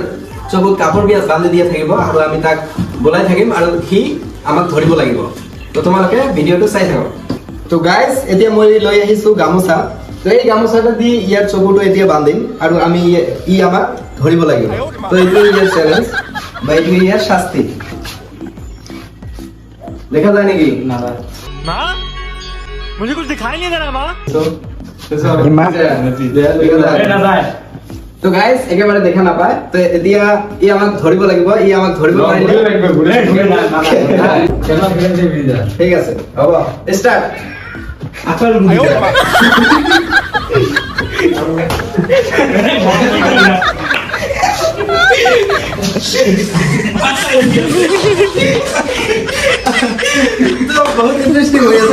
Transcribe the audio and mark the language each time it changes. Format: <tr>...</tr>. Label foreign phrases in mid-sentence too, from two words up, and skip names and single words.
<as>চকুত কাপোৰ বান্ধি দিয়া থাকিব আৰু আমি তাক বলাই থাকিম আৰু সি আমাক ধৰিব লাগিব তো তোমালোকে ভিডিঅ'টো চাই থাকক তো গাইজ এতিয়া মই লৈ আহিছো গামোচা তো এই গামোচাটা দি ইয়াৰ চকুটো এতিয়া বান্ধিম আৰু আমি ই আমাক ধৰিব লাগিব তো এইটো ইয়াৰ চেলেঞ্জ বা এইটো ইয়াৰ শাস্তি দেখা যায় নেকি না</as> <hi>माँ मुझे कुछ दिखाई नहीं दे रहा माँ</hi> <as>তো গাইজ একেবাৰে দেখা নাপায় তো এতিয়া ই আমাক ধৰিব লাগিব ই আমাক ধৰিব পাৰিলে ঠিক আছে হ'ব ষ্টাৰ্ট তো বহুত ইন্টারেস্টিং হৈ আছে</as>